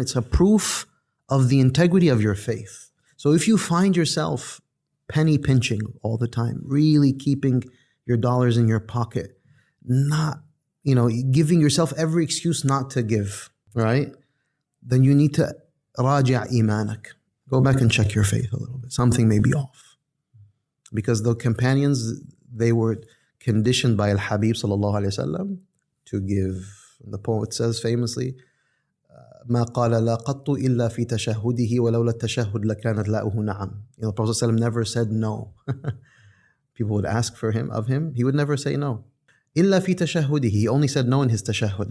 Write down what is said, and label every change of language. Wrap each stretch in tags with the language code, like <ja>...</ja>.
<en>It's a proof of the integrity of your faith. So if you find yourself penny pinching all the time, really keeping your dollars in your pocket, not, giving yourself every excuse not to give, right? Then you need to raji' imanak. Go back and check your faith a little bit. Something may be off. Because the companions, they were conditioned by Al-Habib sallallahu alayhi wasallam to give. The poet says famously,</en> <ar>ما قال لا قط إلا في تشهده ولولا التشهد لكانت لاؤه نعم.</ar> <en>The Prophet ﷺ never said no. People would ask of him, he would never say no.</en> <ar>إلا في تشهده,</ar> <en>he only said no in his tashahhud.</en>